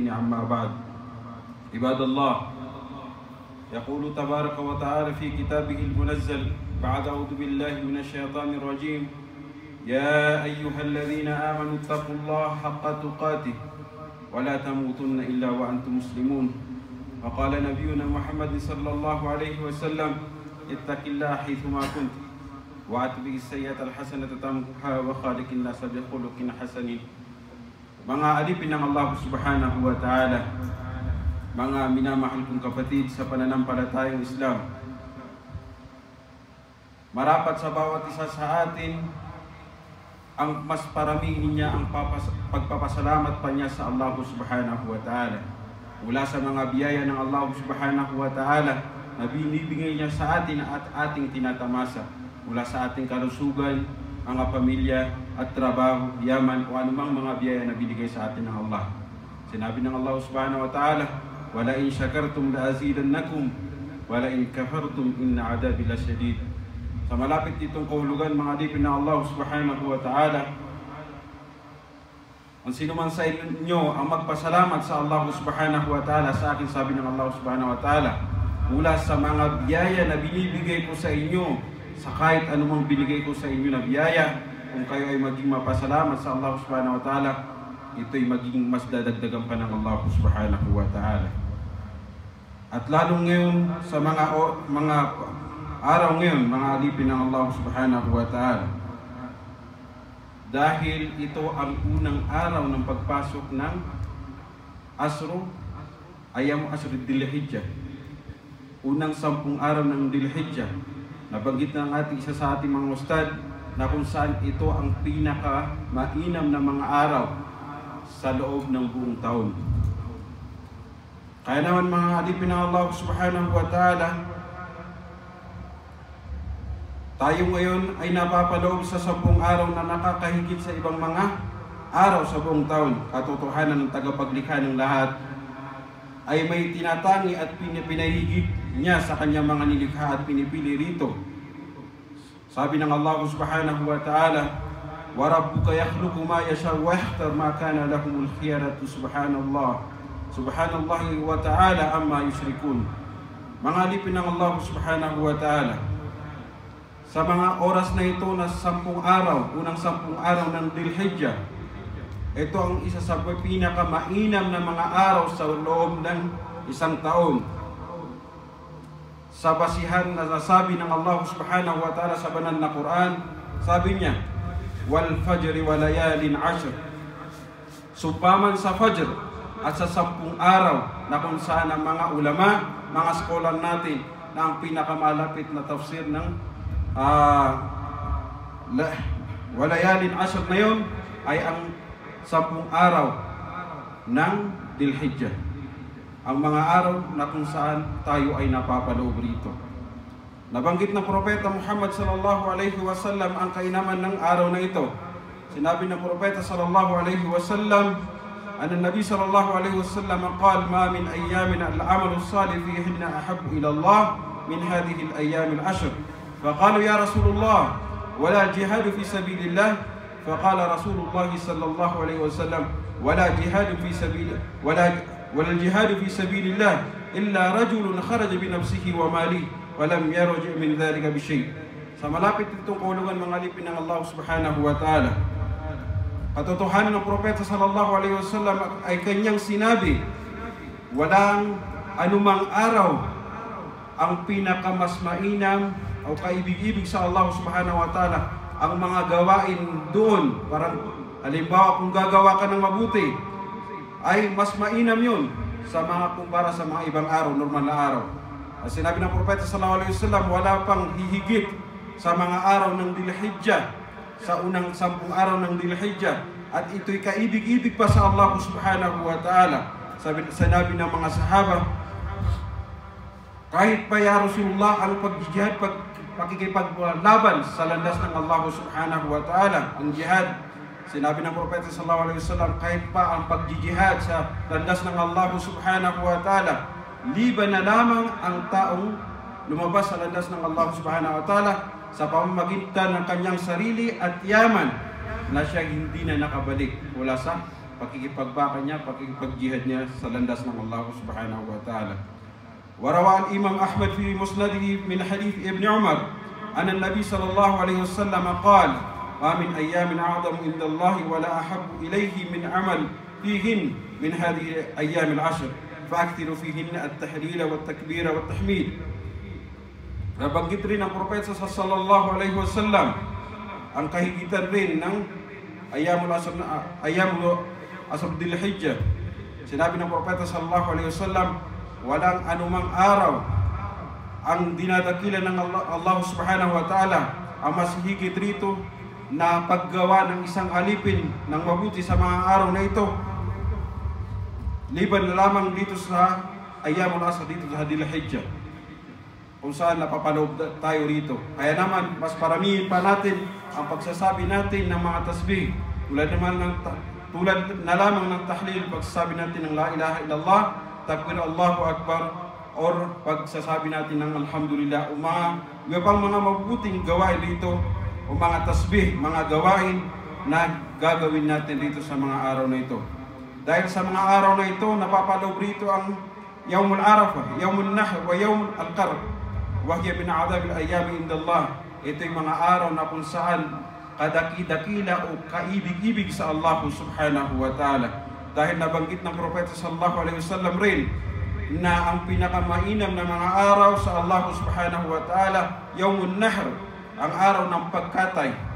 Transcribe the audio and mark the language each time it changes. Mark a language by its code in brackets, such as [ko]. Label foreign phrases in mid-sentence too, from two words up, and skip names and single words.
[ar] عما بعد، عباد الله، يقول تبارك وتعالى في كتابه المنزل بعد أعوذ بالله من الشيطان الرجيم: يا أيها الذين آمنوا اتقوا الله حق تقاته ولا تموتن إلا وأنتم مسلمون. وقال نبينا محمد صلى الله عليه وسلم: اتق الله حيثما كنت وأتبع السيئة الحسنة تمحها وخالق الناس بخلق حسن. [tl] Mga alipin ng [ar] الله سبحانه وتعالى, [tl] mga minamahal kong kapatid sa pananampalatayang Islam, marapat sa bawat isa sa atin ang mas paramihin niya ang pagpapasalamat pa niya sa [ar] الله سبحانه وتعالى [tl] mula sa mga biyaya ng [ar] الله سبحانه وتعالى [tl] na binibigay niya sa atin at ating tinatamasa, mula sa ating kalusugan, mga pamilya at trabaho, yaman o anumang mga biyaya na binigay sa atin ng Allah. Sinabi ng [ar] الله سبحانه وتعالى: "ولئن شكرتم لأزيدنكم، ولئن كفرتم إن عذابي لشديد." [tl] Sa malapit ditong kahulugan, mga alipin ng [ar] الله سبحانه وتعالى, [tl] Ang sino man sa inyo ang magpasalamat sa [ar] الله سبحانه وتعالى, [tl] sa akin sabi ng [ar] الله سبحانه وتعالى, [tl] mula sa mga biyaya na binibigay ko sa inyo, sa kahit anumang binigay ko sa inyo na biyaya. Kung kayo ay maging mapasalamat sa [ar] الله سبحانه وتعالى, [tl] ito'y magiging mas dadagdagan pa ng [ar] الله سبحانه وتعالى. [tl] At lalong ngayon sa mga araw ngayon, mga alipin ng [ar] الله سبحانه وتعالى, [tl] dahil ito ang unang araw ng pagpasok ng [ar] أيام عشر ذي الحجة, [tl] unang 10 araw ng Dhul-Hijjah. Nabanggit ng isa sa ating mga ustad na kung saan ito ang pinaka-mainam na mga araw sa loob ng buong taon. Kaya naman mga alipin ng [ar] الله سبحانه وتعالى, [tl] tayo ngayon ay napapaloob sa 10 araw na nakakahigit sa ibang mga araw sa buong taon. Katotohanan ng tagapaglikha ng lahat ay may tinatangi at pinahigit niya sa kanyang mga nilikha at pinipili rito. Sabi ng [ar] الله سبحانه وتعالى, وَرَبُّكَ يَخْلُقُ مَا يَشَاءُ وَيَخْتَارُ مَا كَانَ لَهُمُ الْخِيَرَةُ سبحان الله وتعالى عما يشركون. [tl] Mga alipin ng [ar] الله سبحانه وتعالى, [tl] sa mga oras na ito na 10 araw, unang 10 araw ng Dhul-Hijjah, ito ang isa sa pinakamainam na mga araw sa loob ng isang taon. Sa basihan na nasabi ng [ar] الله سبحانه وتعالى [tl] sa banal na Quran, sabi niya, [ar] والفجر وليال عشر. [tl] Supaman sa fajr at sa 10 araw na kung saan ang mga ulama, mga scholar natin na ang pinakamalapit na tafsir ng [ar] وليال عشر [tl] na yun ay ang 10 araw ng Dhul-Hijjah, ang mga araw na kung saan tayo ay napapaloob rito. Nabanggit ng Propeta Muhammad [ar] صلى الله عليه وسلم [tl] ang kainaman ng araw na ito. Sinabi ng Propeta [ar] صلى الله عليه وسلم, أن النبي صلى الله عليه وسلم قال ما من أيام العمل الصالح فيهن أحب إلى الله من هذه الأيام العشر. فقالوا يا رسول الله ولا جهاد في سبيل الله؟ فقال رسول الله صلى الله عليه وسلم ولا الجهاد في سبيل الله إلا رجل خرج بنفسه وماله ولم يرجع من ذلك بشيء. [tl] Sa malapit itong kaulugan mga alipin ng [ar] الله سبحانه وتعالى, [tl] katotohanan ng Propeta [ar] صلى الله عليه وسلم [tl] ay kanyang sinabi, walang anumang araw ang pinakamas mainam o kaibig-ibig sa [ar] الله سبحانه وتعالى [tl] ang mga gawain doon. Parang halimbawa kung gagawa ka ng mabuti ay mas mainam yun sa mga kumpara sa mga ibang araw, normal na araw. At sinabi ng Propeta [ar] صلى الله عليه وسلم, [tl] wala pang hihigit sa mga araw ng Dhul-Hijjah, sa unang 10 araw ng Dhul-Hijjah, at ito'y kaibig-ibig pa sa [ar] الله سبحانه وتعالى. [tl] Sinabi ng mga sahaba, kahit pa [ar] يا رسول الله [tl] ang pagjihad, pakikipaglaban sa landas ng [ar] الله سبحانه وتعالى, [tl] ang jihad, sinabi ng Propeta [ar] صلى الله عليه وسلم, [tl] kahit pa ang pagjihad sa landas ng [ar] الله سبحانه وتعالى, [tl] liban na lamang ang taong lumabas sa landas ng [ar] الله سبحانه وتعالى [tl] sa pamamagitan ng kanyang sarili at yaman na siya hindi na nakabalik mula sa pakikipagbaka niya, pakikipagjihad niya sa landas ng [ar] الله سبحانه وتعالى. ورواه الإمام أحمد في مسنده من حديث ابن عمر أن النبي صلى الله عليه وسلم قال ما من أيام أعظم عند الله ولا أحب إليه من عمل فيهن من هذه أيام العشر فأكثروا فيهن التهليل والتكبير والتحميد. [tl] Nabanggit rin ng Propeta [ar] صلى الله عليه وسلم [tl] ang kahigitan rin ng [ar] أيام عشر ذي الحجة. [tl] Sinabi ng Propeta [ar] صلى الله عليه وسلم, [tl] walang anumang araw ang dinadakilan ng [ar] الله سبحانه وتعالى [tl] ang mas higit rito na paggawa ng isang alipin ng mabuti sa mga araw na ito, liban na lamang dito sa [ar] أيام العشر, [tl] dito sa Dhul-Hijjah, kung saan napapaloob tayo rito. Kaya naman, mas paramihin pa natin ang pagsasabi natin ng mga tasbih. Tulad na lamang ng tahlil, pagsasabi natin ng [ar] لا إله إلا الله, [tl] takbir [ar] الله أكبر, [tl] or pagsasabi natin ng alhamdulillah, o mga pang mga mabuting gawain dito, o mga tasbih, mga gawain na gagawin natin dito sa mga araw na ito. Dahil sa mga araw na ito, napapaloob rito ang [ar] يوم عرفة، يوم النحر، ويوم القر. وهي من أعظم الأيام عند الله. [tl] Ito yung mga araw na kung saan kadaki-dakila o kaibig-ibig sa [ar] الله سبحانه وتعالى. [tl] Dahil nabanggit ng Propeta [ar] صلى الله عليه وسلم [tl] rin na ang pinakamainam na mga araw sa [ar] الله سبحانه وتعالى، يوم النحر, [tl] ang araw ng pagkatay.